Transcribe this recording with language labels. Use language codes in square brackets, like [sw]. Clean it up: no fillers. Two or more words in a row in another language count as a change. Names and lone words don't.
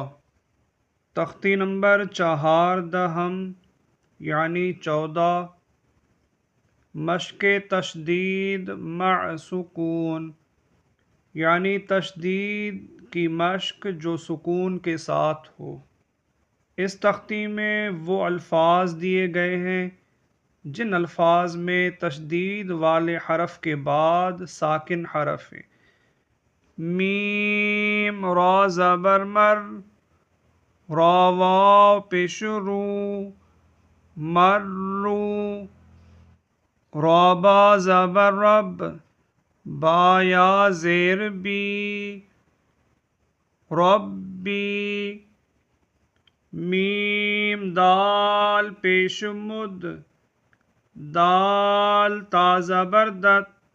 [ur] تختی نمبر 14 یعنی 14، مشق تشدید مع سکون، یعنی تشدید کی مشق جو سکون کے ساتھ ہو۔ اس تختی میں وہ الفاظ دیے گئے ہیں جن الفاظ میں تشدید والے حرف کے بعد ساکن حرف ہے۔ میم را زبر مر، را واو پیش رو، مرو، را با زبر رب، با یا زیر بی، ربی، میم دال پیش مد، دال تا زبر دت،